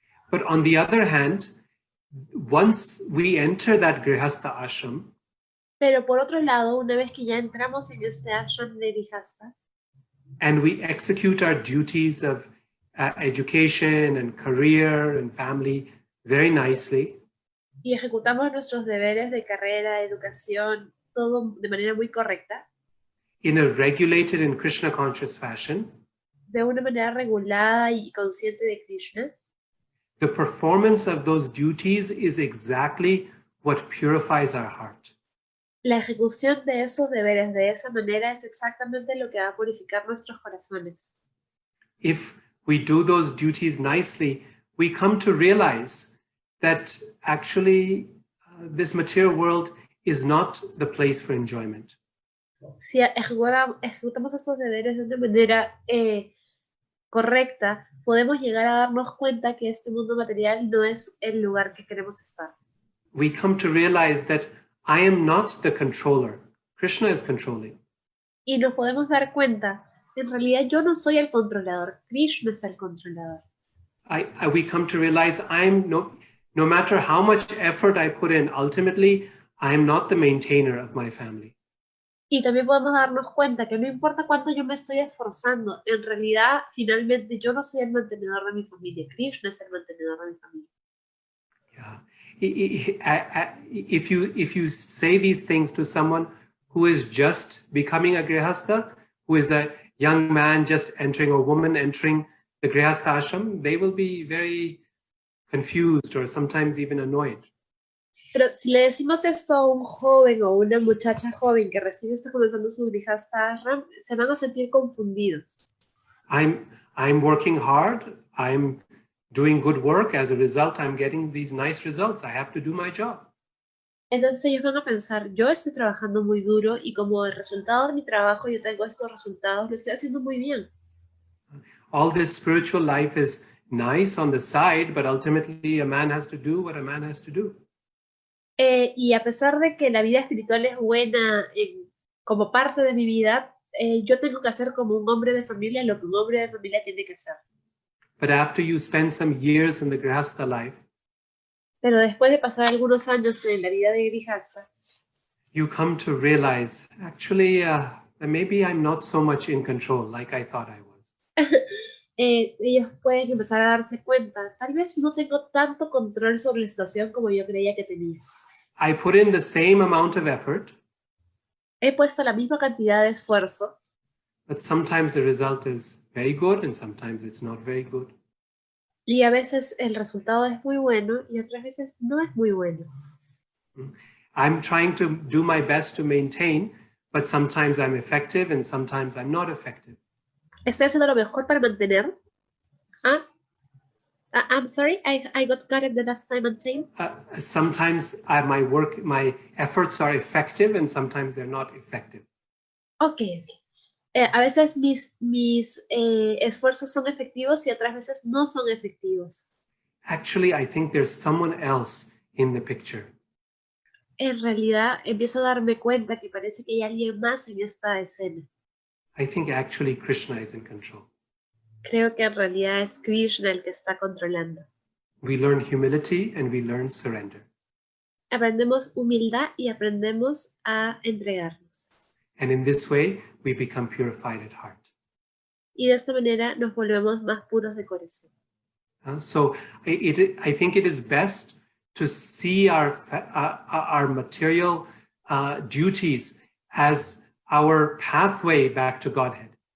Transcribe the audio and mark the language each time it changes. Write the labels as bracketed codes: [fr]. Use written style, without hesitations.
[en] But on the other hand, once we enter that grihasta ashram, [es] pero por otro lado, una vez que ya entramos en este ashram de grihasta, [en] and we execute our duties of education and career and family very nicely, [es] y ejecutamos nuestros deberes de carrera, educación, todo de manera muy correcta, [en] in a regulated and Krishna conscious fashion, [es] de una manera regulada y consciente de Krishna, [en] the performance of those duties is exactly what purifies our heart. [es] La ejecución de esos deberes de esa manera es exactamente lo que va a purificar nuestros corazones. [en] If we do those duties nicely, we come to realize that actually this material world is not the place for enjoyment. [es] Si ejecutamos estos deberes de una manera correcta, podemos llegar a darnos cuenta que este mundo material no es el lugar que queremos estar. [en] We come to realize that I am not the controller. Krishna is controlling. [es] Y nos podemos dar cuenta, en realidad yo no soy el controlador, Krishna es el controlador. [en] we come to realize no matter how much effort I put in, ultimately, I am not the maintainer of my family. [es] Y también podemos darnos cuenta que no importa cuánto yo me estoy esforzando, en realidad, finalmente, yo no soy el mantenedor de mi familia. Krishna es el mantenedor de mi familia. [en] Yeah. If you say these things to someone who is just becoming a grihastha, who is a young man just entering, or woman entering the grihastha ashram, they will be very confused or sometimes even annoyed. [es] Pero si le decimos esto a un joven o una muchacha joven que recién está comenzando su grihastha ashram, se van a sentir confundidos. [en] I'm working hard. I'm doing good work. As a result, I'm getting these nice results. I have to do my job. [es] Entonces ellos van a pensar, yo estoy trabajando muy duro y como el resultado de mi trabajo yo tengo estos resultados, lo estoy haciendo muy bien. [en] All this spiritual life is nice on the side, but ultimately a man has to do what a man has to do. [es] Y a pesar de que la vida espiritual es buena como parte de mi vida, yo tengo que hacer como un hombre de familia lo que un hombre de familia tiene que hacer. [en] But after you spend some years in the grihastha life, [es] pero después de pasar algunos años en la vida de grihastha, [en] you come to realize, actually, maybe I'm not so much in control like I thought I was. [es] Ellos pueden empezar a darse cuenta, tal vez no tengo tanto control sobre la situación como yo creía que tenía. [en] I put in the same amount of effort, [es] He puesto la misma cantidad de esfuerzo, [en] but sometimes the result is very good and sometimes it's not very good. [es] y a veces el resultado es muy bueno y otras veces no es muy bueno. [en] I'm trying to do my best to maintain, but sometimes I'm effective and sometimes I'm not effective. [es] Estoy haciendo lo mejor para mantener. [en] I'm sorry, I got cut in the last time, maintain. Sometimes my efforts are effective and sometimes they're not effective. Okay. [es] A veces mis esfuerzos son efectivos y otras veces no son efectivos. [en] Actually, I think there's someone else in the picture. [es] En realidad, empiezo a darme cuenta que parece que hay alguien más en esta escena. [en] I think actually Krishna is in control. [es] Creo que en realidad es Krishna el que está controlando. [en] We learn humility and we learn surrender. [es] Aprendemos humildad y aprendemos a entregarnos. [en] And in this way, we become purified at heart. [es] Y de esta manera nos volvemos más puros de corazón. [en] So I think it is best to see our material duties as our pathway back to Godhead.